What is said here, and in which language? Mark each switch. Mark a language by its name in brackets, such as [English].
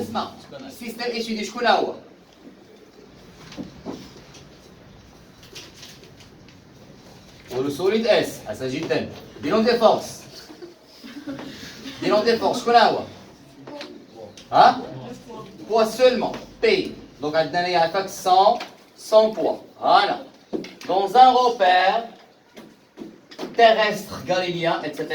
[Arabic] اسمع السيستم اتش شكون هو؟ [French] le solide S, il s'agit d'un. Bilan des forces. [Arabic] شكون هو؟ ها؟ [French] Poids seulement. P. [Arabic] Donc عندنا هي هكاك 100 poids. [French] Voilà. Dans un repère terrestre, galiléen, etc.